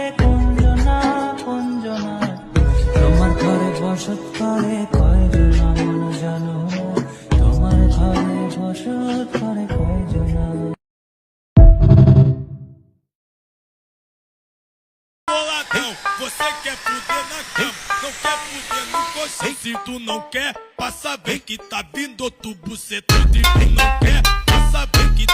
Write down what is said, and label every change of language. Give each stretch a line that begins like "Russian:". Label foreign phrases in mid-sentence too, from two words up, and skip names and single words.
Bangla: কুঞ্জনা কুঞ্জনা তোমার ঘরে বসত করে কয়জনা মন জানো তোমার ঘরে বসত করে কয়জনা
Portuguese: Você quer fuder na cama, não quer fuder no colchão. Se tu não quer, passa bem que tá vindo outro bucetão. Se tu não quer, passa bem